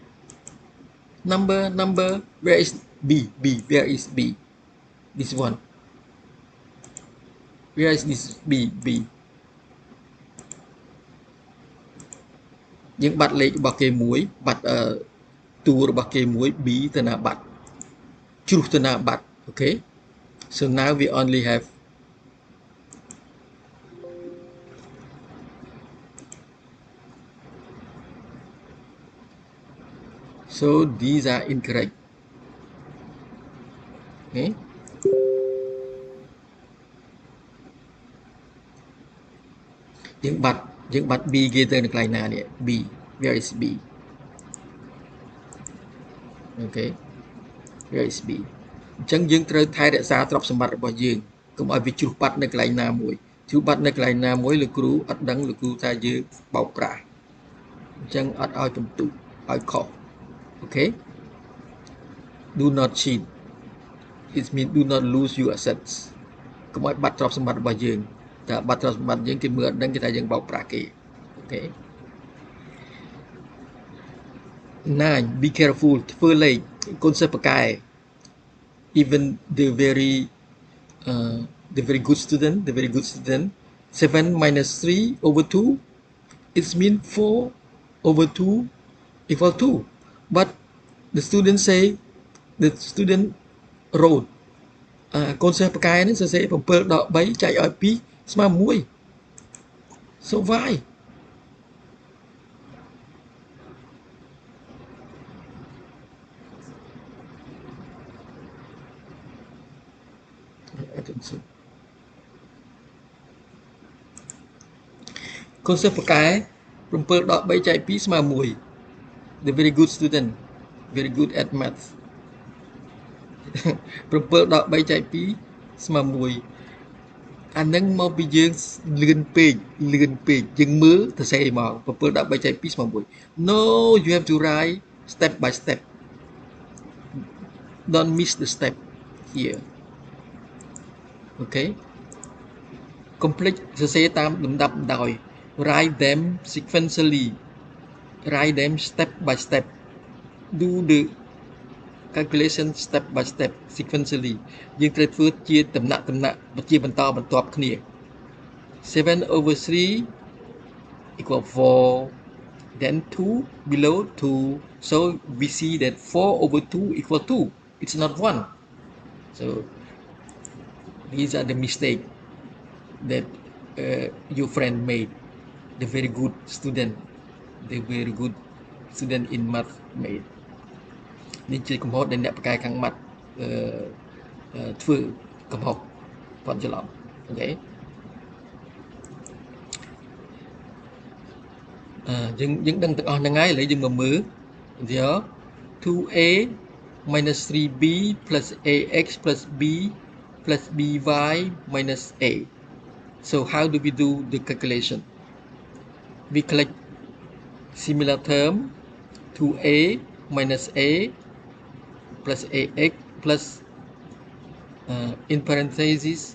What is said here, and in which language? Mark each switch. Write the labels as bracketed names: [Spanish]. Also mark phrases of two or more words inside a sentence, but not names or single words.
[English] number where is b where is b this one where is this b [Khmer] យើងបាត់លេខរបស់គេមួយបាត់តួរបស់គេមួយ B ទៅណាបាត់ជ្រុះទៅណាបាត់ [English] okay so now we only have so these are incorrect okay [Khmer] យើងបាត់ B គេទៅនៅកន្លែងណានេះ [English] B where is B okay where is B [Khmer] អញ្ចឹងយើងត្រូវថែរក្សាទ្រព្យសម្បត្តិរបស់យើងកុំឲ្យវាជ្រុះបាត់នៅកន្លែងណាមួយជ្រុះបាត់នៅកន្លែងណាមួយលោកគ្រូអត់ដឹងលោកគ្រូថាយើងបោកប្រាស់អញ្ចឹងអត់ឲ្យបន្ទុកឲ្យខុស [English] okay do not cheat it means do not lose your assets [Khmer] កុំឲ្យបាត់ទ្រព្យសម្បត្តិរបស់យើងតែបាត់ទ្រព្យសម្បត្តិយើងគេមើលអត់ដឹងគេថាយើងបោកប្រាស់គេ okay [English] 9 be careful [Khmer] ធ្វើលេខកូនសិស្សបកែ [English] even the very good student 7 minus 3 over 2 it means 4 over 2 equal 2 but the student say the student wrote [Khmer] កូនសិស្សបកែនេះសរសេរ7ដក3ចែកឲ្យ2ស្មើ1 [English] so why I don't see [Khmer] កូនសិស្សបកែ7ដក3ចែក2ស្មើ1 [English] the very good student very good at math [Khmer] 7ដក3ចែក2ស្មើ1អានឹងមកពីយើងលឿនពេកយើងមើលទៅសេមក7ដក3ចែក2ស្មើ1 [English] no you have to write step by step don't miss the step here okay complete [Khmer] សរសេរតាមលំដាប់ដោយ [English] write them sequentially write them step by step do the calculation step by step sequentially [Khmer] យើងត្រូវធ្វើជាដំណាក់ជាបន្តបន្ទាប់គ្នា [English] 7 over 3 equal 4 then 2 below 2 so we see that 4 over 2 equal 2 it's not 1 so these are the mistakes that your friend made the very good student in math made [Khmer] នេះជាកំហុសដែលអ្នកបកកែខាងម៉ាត់ធ្វើកំហុសគាត់ច្រឡំអូខេ យើងដឹងទាំងអស់ហ្នឹងហើយឥឡូវយើងមកមើលវា [English] 2a minus 3b plus ax plus b plus by minus a so how do we do the calculation we collect similar term 2a minus a plus ax plus in parentheses